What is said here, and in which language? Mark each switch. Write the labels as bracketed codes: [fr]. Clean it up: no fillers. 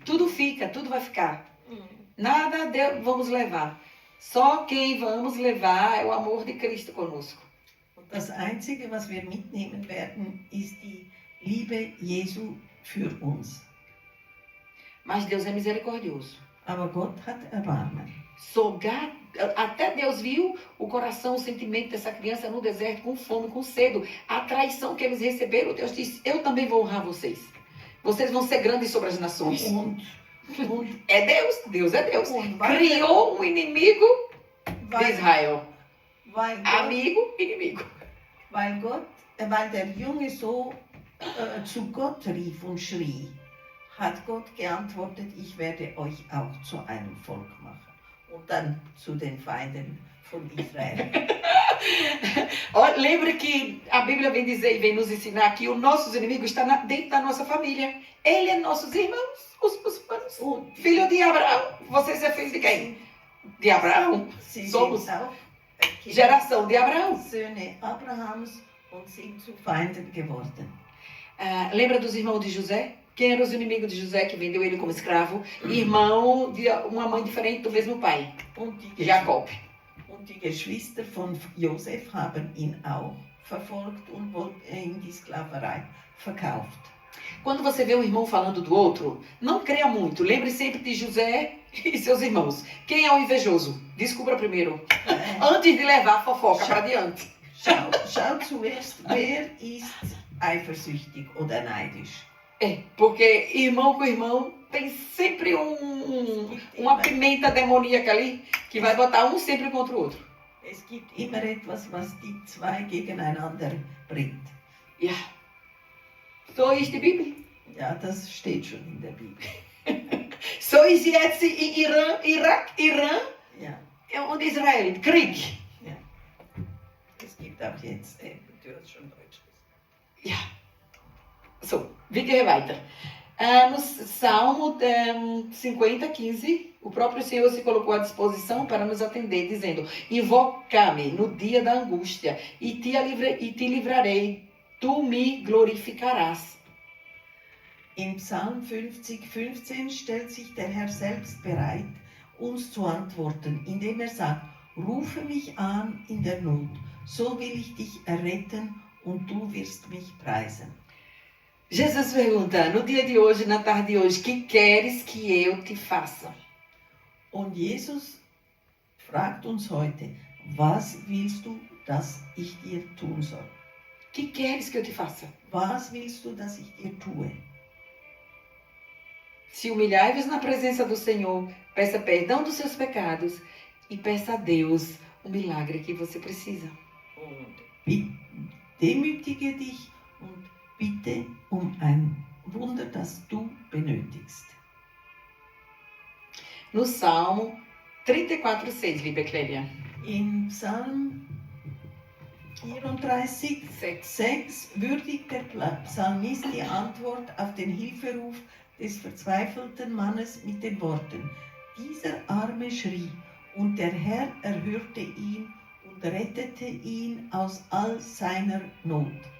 [pt] Tudo fica, tudo vai ficar. Nada vamos levar. Só quem vamos levar é o amor de Cristo conosco. [de] Und das Einzige, was wir mitnehmen werden, ist die Liebe Jesu für uns. [pt] Mas Deus é misericordioso. [de] Aber Gott hat Erbarmen. [pt] Até Deus viu o coração, o sentimento dessa criança no deserto, com fome, com sede. A traição que eles receberam, Deus disse, eu também vou honrar vocês. Vocês vão ser grandes sobre as nações. É Deus, Deus é Deus. Criou um inimigo de Israel. Amigo, inimigo. [de] Weil der Junge so zu Gott rief und schrie, hat Gott geantwortet, ich werde euch auch zu einem Volk machen. Und dann zu den Feinden von Israel. [pt] Lembre que a Bíblia vem dizer e vem nos ensinar que os nossos inimigos estão dentro da nossa família. Ele é nossos irmãos, os muçulmanos. Filho de Abraão. Você é filho de quem? De Abraão. Somos geração de Abraão. [de] Söhne Abrahams und sind zu Feinden geworden. [pt] Lembra dos irmãos de José? Quem eram os inimigos de José que vendeu ele como escravo? Irmão de uma mãe diferente do mesmo pai. Jacob. [de] Und die Geschwister von Josef haben ihn auch verfolgt und in die Sklaverei verkauft. [pt] Quando você vê um irmão falando do outro, não creia muito. Lembre sempre de José e seus irmãos. Quem é o invejoso? Descubra primeiro. Antes de levar a fofoca para diante. [de] Schau zuerst, wer ist eifersüchtig oder neidisch? [pt] Porque irmão com irmão tem sempre uma pimenta demoníaca ali que vai botar um sempre contra o outro. [de] Es gibt immer etwas, was die zwei gegeneinander bringt. Ja. So ist die Bibel. Ja, das steht schon in der Bibel. So ist jetzt Iran Ja. und Israel. Krieg. Ja. Es gibt auch jetzt, du hast schon Deutsch gesagt. Ja. So, wie gehen wir weiter? [pt] No Salmo 50, 15, o próprio Senhor se colocou à disposição para nos atender, dizendo, invoca-me no dia da angústia e te livrarei, tu me glorificarás. [de] Im Psalm 50, 15 stellt sich der Herr selbst bereit, uns zu antworten, indem er sagt, rufe mich an in der Not, so will ich dich erretten und du wirst mich preisen. [pt] Jesus pergunta, no dia de hoje, na tarde de hoje, que queres que eu te faça? [de] Und Jesus fragt uns heute, was willst du, dass ich dir tun soll? [pt] Que queres que eu te faça? [de] Was willst du, dass ich dir tue? [pt] Se humilhai-vos na presença do Senhor, peça perdão dos seus pecados e peça a Deus o milagre que você precisa. [de] Und Demütige dich und bitte um ein Wunder, das du benötigst. [pt] No Salmo 34,6, [de] liebe [pt] Clélia. [de] In Psalm 34, 6 würdigt der Psalmist die Antwort auf den Hilferuf des verzweifelten Mannes mit den Worten: Dieser Arme schrie, und der Herr erhörte ihn und rettete ihn aus all seiner Not.